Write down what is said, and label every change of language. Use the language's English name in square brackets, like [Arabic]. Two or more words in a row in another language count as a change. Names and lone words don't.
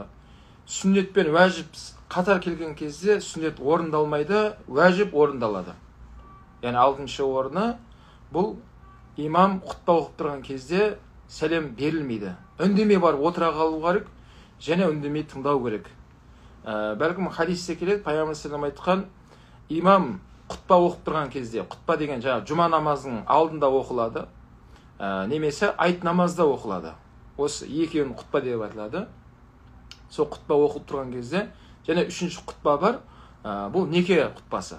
[Kazakh] Сүннет пен уәжіп қатар келген кезде сүннет орындалмайды, уәжіп орындалады. Яғни алтыншы орны, бұл имам құтпа оқып тұрған кезде сәлем берілмейді. Үндемей барып отыра қалу керек, және үндемей тыңдау керек. Бәлкім хадисте келеді, пайғамбар [Arabic] صلى الله عليه وسلم [Kazakh] айтқан, имам құтпа оқып тұрған кезде, құтпа деген жұма намазының алдында оқылады, немесе айт намазда оқылады. Осы екеуін құтпа деп айтылады. Сол құтпа оқып тұрған кезде, және үшінші құтпа бар, бұл неке құтпасы.